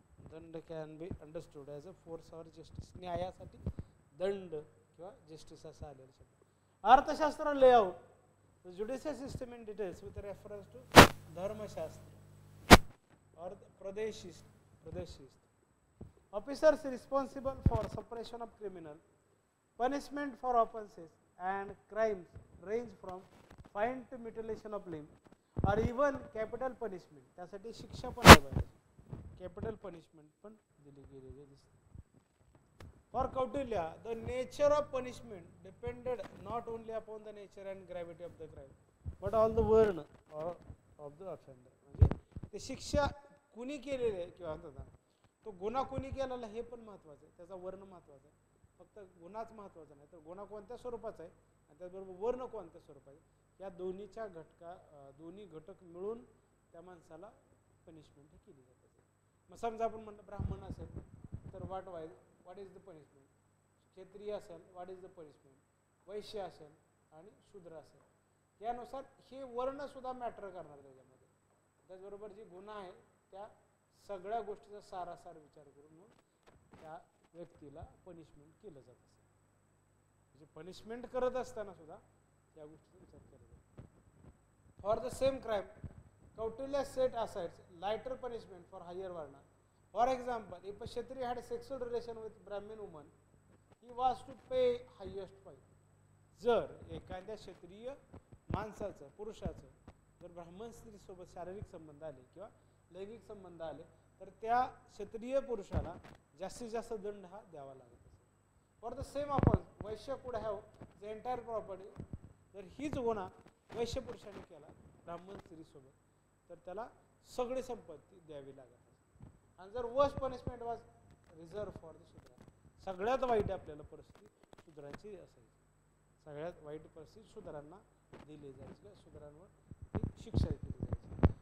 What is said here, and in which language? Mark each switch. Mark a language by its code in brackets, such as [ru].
[en] दंड can be understood as a force or justice, [mr] न्यायासाठी दंड किंवा जस्टिस असा आलेला शब्द. [en] Arthashastra layout, judicial system in details with reference to Dharmashastra और प्रदेश शिस्त. Officers responsible for suppression of criminal, punishment for offences and crimes range from fine to mutilation of limb और even capital punishment. [mr] त्यासाठी शिक्षा पण आहे पाहिजे, कॅपिटल पनिशमेंट पण दिली गेलेली दिसते. [en] For Kautilya, the nature of punishment depended not only upon the nature and gravity of the crime, but all the word of the offender. [mr] म्हणजे ते शिक्षा कुणी केलेली आहे किंवा तो गुन्हा कुणी केलेला हे पण महत्त्वाचं आहे, त्याचा वर्ण महत्त्वाचा आहे. फक्त गुणाच महत्त्वाचा नाही, तर गुणा कोणत्या स्वरूपाचा आहे आणि त्याचबरोबर वर्ण कोणत्या स्वरूपाचे, या दोन्हीच्या दोन्ही घटक मिळून त्या माणसाला पनिशमेंट ही केली जाते. मग समजा आपण म्हणलं ब्राह्मण असेल तर [en] what is the punishment, [mr] क्षत्रिय असेल व्हॉट इज द पनिशमेंट, वैश्य असेल आणि शूद्र असेल, यानुसार हे वर्ण सुद्धा मॅटर करणार त्याच्यामध्ये. त्याचबरोबर जे गुन्हा आहे त्या सगळ्या गोष्टीचा सारासार विचार करून मग त्या व्यक्तीला पनिशमेंट केलं जात असेल. म्हणजे पनिशमेंट करत असताना सुद्धा या गोष्टीचा विचार केला जातो. [en] For the same crime Kautilya set aside lighter punishment for higher varna. For example, if a Kshatriya had sexual relation with Brahmin woman, he was to pay highest fine. [mr] जर एखाद्या क्षत्रिय माणसाचं पुरुषाचं जर ब्राह्मण स्त्रीसोबत शारीरिक संबंध आले किंवा लैंगिक संबंध आले तर त्या क्षत्रिय पुरुषाला जास्तीत जास्त दंड हा द्यावा लागत असेल. [en] For the same offence Vaishya could have the entire property. [mr] जर हीच गुन्हा वैश्य पुरुषाने केला ब्राह्मण स्त्रीसोबत तर त्याला सगळी संपत्ती द्यावी लागत असेल. आणि जर [en] worst punishment was reserved for the [mr] शूद्र, सगळ्यात वाईट आपल्याला परिस्थिती शूद्रांची असायची, सगळ्यात वाईट परिस्थिती शूद्रांना दिली जायची किंवा शूद्रांवर ती शिक्षा केली जायची.